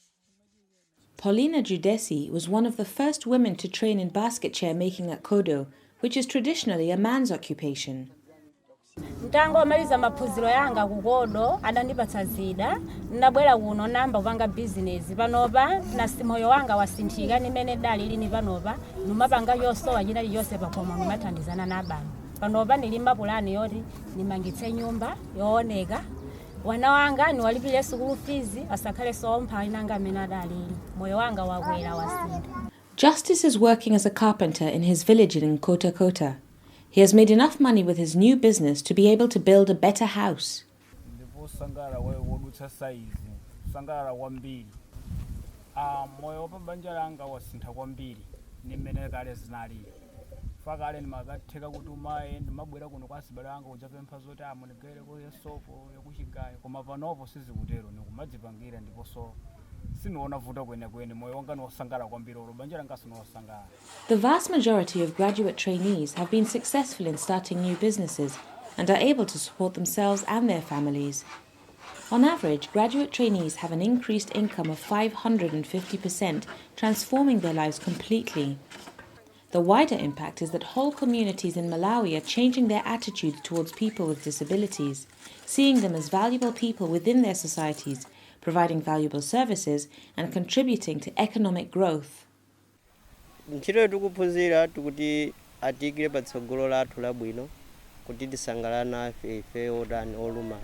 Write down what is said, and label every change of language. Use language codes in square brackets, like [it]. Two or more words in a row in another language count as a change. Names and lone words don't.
[en] Paulina Giudesi was one of the first women to train in basket chair making at CODO, which is traditionally a man's occupation. [ny] Ndangomaliza maphunziro yanga kukodo adandipatsa zida ndabwera kuno namba kupanga business panopa na moyo wanga wasinthika nimene dali lini panopa numapanga yosowa china chiyonse pakoma numathandizana nabana panopa nilimba pulani yoti nimangitse nyumba yooneka wana wanga niwalipire [en] school fees [ny] asakhale sompha inanga amene adalili moyo wanga wakwera wasintha. [en] Justice is working as a carpenter in his village in Nkota Kota. He has made enough money with his new business to be able to build a better house. [ny] Moyo pabanja langa wasintha kwambiri nimene kale zinali fakale nimakatheka kuti umaye ndimabwera kuno kwa asibale anga kudzapempha zoti amunigere ko yesopo yakuchigayo koma panopo sizikutero nikumadzipangira ndiponso siniona vuta kwenekwene moyo wanga niwosangala kwambiri olo banja langa siniwosangala. [en] The vast majority of graduate trainees have been successful in starting new businesses and are able to support themselves and their families. On average, graduate trainees have an increased income of 550%, transforming their lives completely. The wider impact is that whole communities in Malawi are changing their attitudes towards people with disabilities, seeing them as valuable people within their societies, providing valuable services and contributing to economic growth. [ny] Ntchito tikuphunzira tikuti atigire patsogolo lathu labwino kuti tisangalana ife odani olumala.